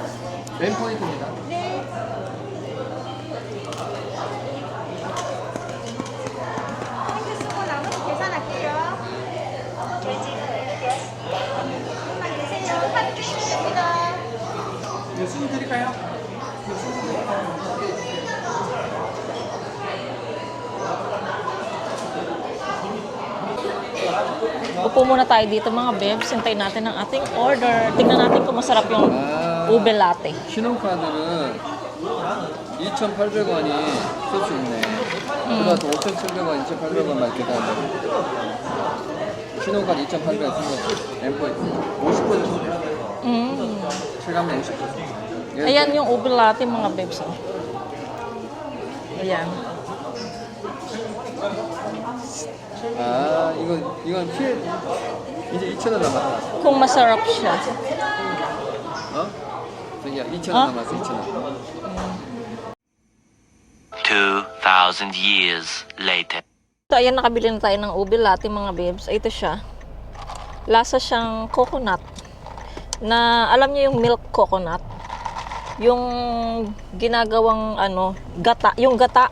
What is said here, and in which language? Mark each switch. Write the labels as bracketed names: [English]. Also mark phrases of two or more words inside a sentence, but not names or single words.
[Korean] 맨 포인트입니다. 네. 땡큐 쓰고 나머지 계산할게요. 조금만 계세요. 카드 주시면 됩니다. 순 드릴까요? [Filipino] Upo muna tayo dito mga bebs. Hintayin natin ang ating order. Tingnan natin kung masarap yung ube latte. [Korean] 신용카드는 2,800원이 쓸 수 있네. 그래서 5,700원, 2,800원만 계산한다. 신용카드 2,800원 쓴 거. 엠 포인트. 50% 체감이 50%. [Filipino] Ayan yung ube latte mga bebs. Oh. Ayan. [Korean] 아, 이건 피해. 이제 2,000원 남았다. [Filipino] Kung masarap siya. [Korean] 어? 저기야, 2,000원 어? 남았어, 2,000원. [English] 2,000 years later. [Filipino] So, ayan, nakabili na tayo ng ube latte mga bebs. Ito siya. Lasa siyang coconut. Na, alam niyo yung milk coconut? Yung ginagawang, gata. Yung gata.